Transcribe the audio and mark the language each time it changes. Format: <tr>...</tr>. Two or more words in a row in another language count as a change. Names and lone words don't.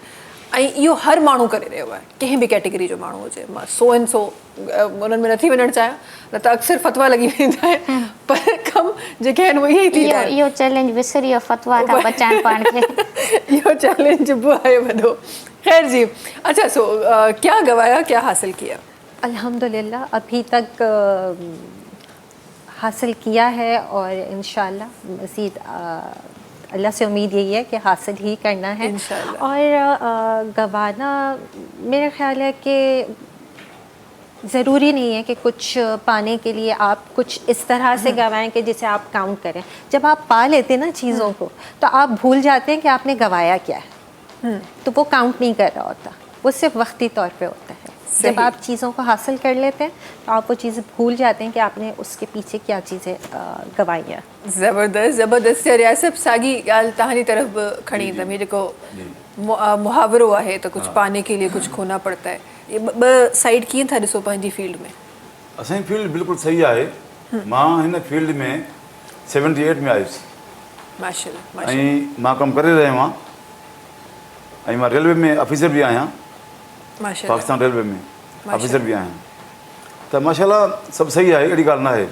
<sd>ऐं इहो हर माण्हू करे रहियो आहे, कंहिं बि कैटेगरी जो माण्हू हुजे। मां</sd> <en>so and so</en> <sd>उन्हनि में नथी वञणु चाहियां, न त अक्सर फतवा लॻी वेंदा आहिनि, पर कम जेके आहिनि उहे ई थींदा आहिनि। इहो चैलेंज विसरी वियो फतवा खां बचाइण पाण खे, इहो चैलेंज बि आहे वॾो।</sd> <ur>خیر جی، اچھا سو کیا گنوایا، کیا حاصل کیا? الحمدللہ ابھی تک حاصل کیا ہے اور ان شاء اللہ مزید اللہ سے امید یہی ہے کہ حاصل ہی کرنا ہے. इंशाल्लाह। اور گنوانا میرا خیال ہے کہ ضروری نہیں ہے کہ کچھ پانے کے لیے آپ کچھ اس طرح سے گنوائیں کہ جسے آپ کاؤنٹ کریں. جب آپ پا لیتے ہیں نا چیزوں کو، تو آپ بھول جاتے ہیں کہ آپ نے گنوایا کیا ہے، تو وہ کاؤنٹ نہیں کر رہا ہوتا، وہ صرف وقتی طور پہ ہوتا ہے. सही। جب آپ چیزوں کو حاصل کر لیتے ہیں تو آپ وہ چیزیں بھول جاتے ہیں کہ آپ نے اس کے پیچھے کیا چیزیں گنوائی ہیں.</ur> <sd>ज़बरदस्त ज़बरदस्त रियासत सागी ॻाल्हि तव्हांजी तरफ़ खणी ईंदमि। ये जेको मुहावरो आहे त कुझु</sd> <ur>پانے کے لیے کچھ کھونا پڑتا ہے,</ur> <sd>ये ॿ साइड कीअं था ॾिसो पंहिंजी फील्ड में? असांजी फील्ड बिल्कुलु सही आहे। मां हिन फील्ड में 78 में आयुसि माशाल्लाह ऐं मां कमु करे रहियो आहियां ऐं मां रेलवे में ऑफिसर बि आहियां, माशाल्लाह पाकिस्तान रेलवे में ऑफिसर बि आहियां। त माशाल्लाह सभु सही आहे, अहिड़ी ॻाल्हि न आहे।</sd>